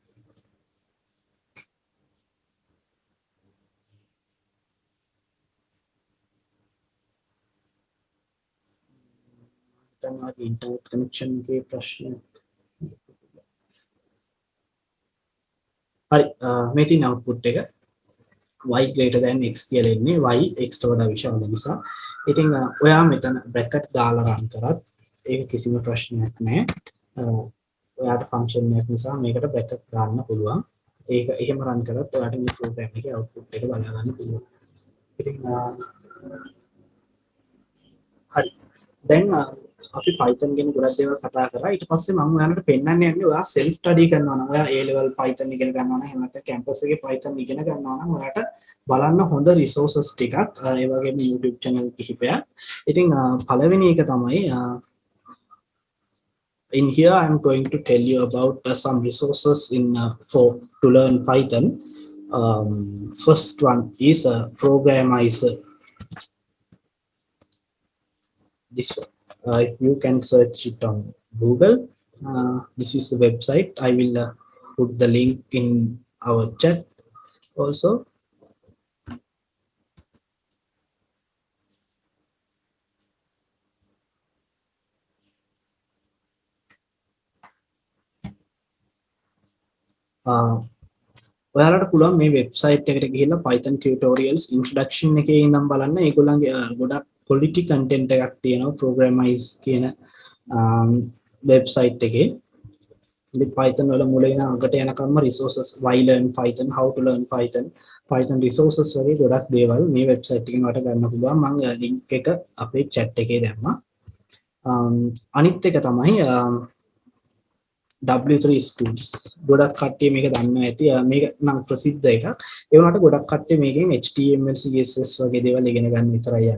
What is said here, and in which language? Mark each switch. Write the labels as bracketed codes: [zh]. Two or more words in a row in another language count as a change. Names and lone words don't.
[si] තමයි internet connection එකේ ප්‍රශ්න. හරි මේ තියෙන output එක [en] y greater than x [si] කියලා එන්නේ y x ට වඩා විශාල නිසා. ඉතින් ඔයා මෙතන bracket දාලා run කරත් ඒක කිසිම ප්‍රශ්නයක් නැහැ. ඔයාට function එකක් නිසා මේකට bracket දාන්න පුළුවන්. ඒක එහෙම run කරත් ඔයාට මේ program එකේ output එක බලා ගන්න පුළුවන්. ඉතින් හරි දැන් අපි Python ගැන ගොඩක් දේවල් කතා කරා. ඊට පස්සේ මම ඔයාලට පෙන්නන්න යන්නේ ඔයා [en] self study [si] කරනවා නම් ඔයා A level Python ඉගෙන ගන්නවා නම් එහෙම නැත්නම් campus එකේ Python ඉගෙන ගන්නවා නම් ඔයාට බලන්න හොඳ resources ටිකක් ඒ වගේම YouTube channel කිහිපයක්. ඉතින් පළවෙනි එක තමයි [en] in here I'm going to tell you about some resources in for to learn Python. First one is Programizer. This one. You can search it on Google. This is the website. I will put the link in our chat also. [si] uh, ඔයාලට පුළුවන් මේ වෙබ්සයිට් එකට ගිහිල්ලා [en] Python tutorials introduction [si] එකේ ඉඳන් බලන්න. ඒගොල්ලන්ගේ ගොඩක් [en] quality content [si] එකක් තියෙනවා Programize කියන වෙබ්සයිට් එකේ. ඉතින් Python වල මුල ඉඳන් අගට යනකම්ම resources, [en] why learn Python, how to learn Python, Python resources [si] වගේ ගොඩක් දේවල් මේ වෙබ්සයිට් එකෙන් ඔයාලට ගන්න පුළුවන්. මම link එක අපේ chat එකේ දැම්මා. අනිත් එක තමයි W3 schools. ගොඩක් කට්ටිය මේක දන්නවා ඇති. මේක නම් ප්‍රසිද්ධ එකක්. ඒ වුණාට ගොඩක් කට්ටිය මේකෙන් HTML CSS වගේ දේවල් ඉගෙන ගන්න විතරයි යන්නේ.